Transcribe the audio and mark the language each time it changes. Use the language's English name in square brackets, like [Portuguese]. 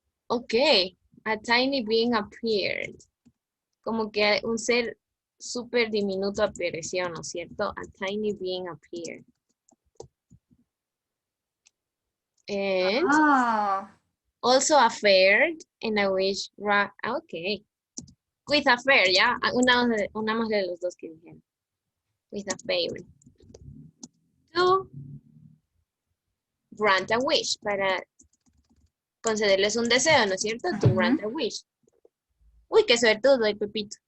[English] Okay, a tiny being appeared. [Spanish] Como que un ser súper diminuto apareció, ¿no es cierto? [English] A tiny being appeared. And also a fair and a wish. Okay. With a fair, ¿ya? [Spanish] Unamos de los dos que dijeron. [English] With a fair. To grant a wish, [Spanish] para concederles un deseo, ¿no es cierto? [English] To grant a wish. [Spanish] Uy, qué suertudo el Pepito.